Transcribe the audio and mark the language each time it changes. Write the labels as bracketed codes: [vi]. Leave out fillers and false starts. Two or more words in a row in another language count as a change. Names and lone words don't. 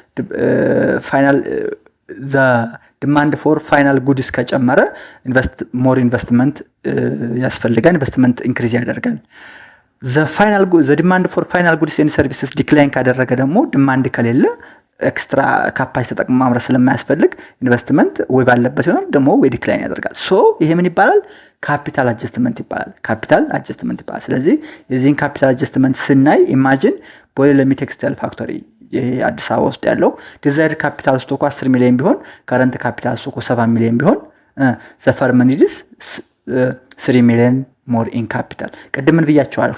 [en] the demand for final goods [am] ከጨመረ [en] more investment [am] ያስፈልጋል፣ [en] investment increase [am] ያደርጋል። [en] the demand for final goods and services decline [am] ካደረገ ደግሞ demand ከሌለ [en] extra capacity [am] ተጠቅሞ ማምረት ስለማያስፈልግ ኢንቨስትመንት ወይ ባለበት ይሆናል ደግሞ ወይ ዲክላይን ያደርጋል። ሶ ይሄ ምን ይባላል? [en] capital adjustment ይባላል። capital adjustment ይባላል። [am] ስለዚህ የዚህን [en] capital adjustment ስናይ imagine Bole Lemi textile factory [am] ይሄ አዲስ አበባ ውስጥ ያለው [en] desired capital stock 10 million ቢሆን current capital stock 7 million ቢሆን the firm needs 3 million more in capital። [am] ቅድም ምን ብያቸዋለሁ?